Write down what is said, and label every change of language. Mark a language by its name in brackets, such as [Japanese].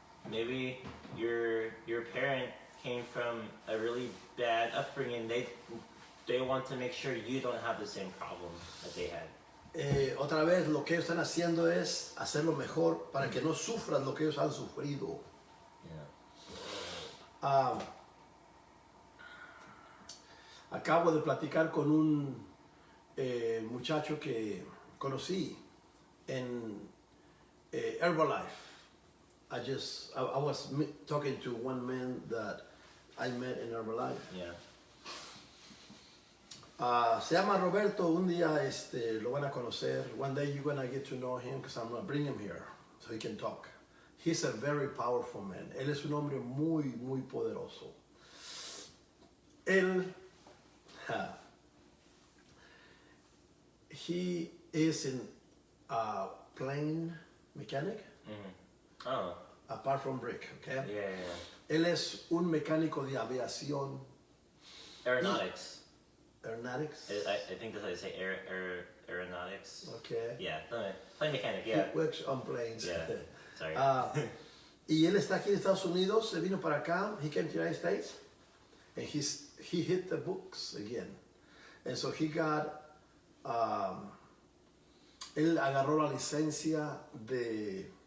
[English] Maybe your parent came from a really bad upbringing. They want to make sure you don't have the same problem that they had. [Spanish] Otra vez lo que ellos están haciendo es hacerlo mejor para que no sufras lo que ellos han sufrido. [English] Yeah. [Spanish] Acabo de platicar con un muchacho que conocí en Herbalife. [English] I was talking to one man that I met in Herbalife. Yeah. [Spanish] Se llama Roberto. Un día lo van a conocer. [English] One day you're gonna get to know him because I'm gonna bring him here so he can talk. He's a very powerful man. [Spanish] Él es un hombre muy poderoso. Él [English] he is in plane mechanic. Mm-hmm. Oh. Apart from brick, okay? Yeah. [Spanish] Él es un mecánico de aviación. [English] Aeronautics. Aeronautics. I think that's how you say aeronautics. Okay. Yeah, plane mechanic. Yeah. He works on planes. Yeah. Sorry. [Spanish] Y él está aquí en Estados Unidos. Se vino para acá. [English] He came to the United States, and he hit the books again, and so he got. [Spanish] Él agarró la licencia de.